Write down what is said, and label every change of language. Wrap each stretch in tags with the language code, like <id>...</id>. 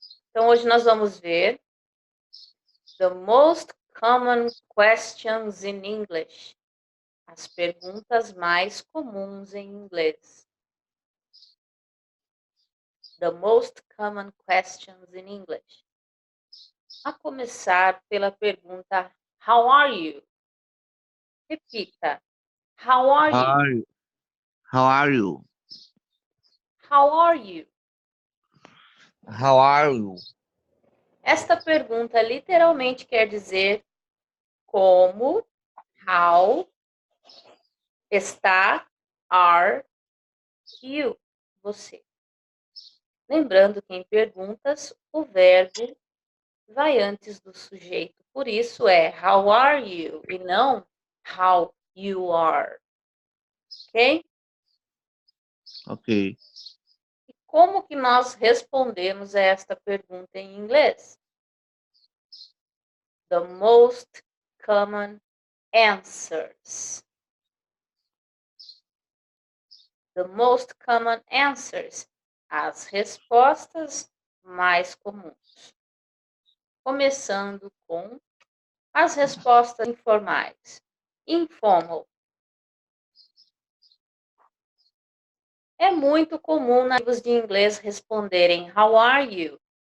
<pt>Então, hoje nós vamos ver</pt> <en>the most common questions in English.</en> <pt>As perguntas mais comuns em inglês.</pt> <en>The most common questions in English.</en> <pt>A começar pela pergunta</pt> <en>How are you?</en> <pt>Repita. How are</pt> <en>How you? are you? How are you? How are you? How are you?</en> <pt>Esta pergunta literalmente quer dizer como, how, está, are, you, você. Lembrando que em perguntas o verbo vai antes do sujeito. Por isso é</pt> <en>how are you</en> <pt>e não</pt> <en>how you are. Ok? Ok.</en> <pt>E como que nós respondemos a esta pergunta em inglês?</pt> <en>The most common answers. The most common answers.</en> <pt>As respostas mais comuns. Começando com as respostas informais. Informal. É muito comum nativos de inglês responderem</pt> <en>How are you?</en>